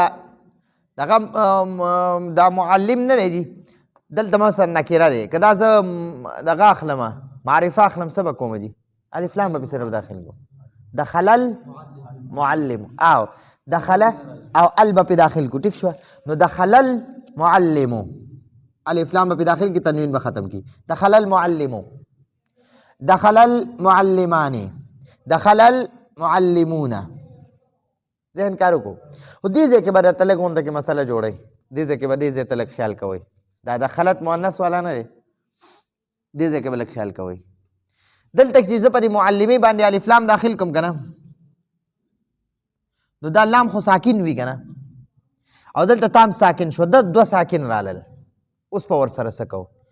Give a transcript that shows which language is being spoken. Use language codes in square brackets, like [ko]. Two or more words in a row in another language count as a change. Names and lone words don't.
[ps] دا معلم نه دی جي دلته ما سره نکره دی که دا زه دغه اخلمه معرفه اخلم څه به کوم جي الف لام به صرف داخل کوم [ar] دخل المعلم [ps] او دخل او الب په داخل کو ٹھیک شو نو [ar] دخل المعلم [ps] الف لام په داخل کی تنوین به ختم کی [ar] دخل المعلم دخل المعلمان دخل المعلمون [ps] ذهن کارو کو او دې ځکه به درته لږ غونډه کې مسله جوړئ دې ځکه به دې ځای ته لږ خیال کوئ دا دخلت مؤنث والا نه دی دې ځای کې به لږ خیال کوئ دلته چې زه په دې معلمې باندې الف لام داخل کوم که نه نو دا لام خو ساکن وي که نه او دلته تام ساکن شو دوه ساکن رالل اوس په ورسره څه کوو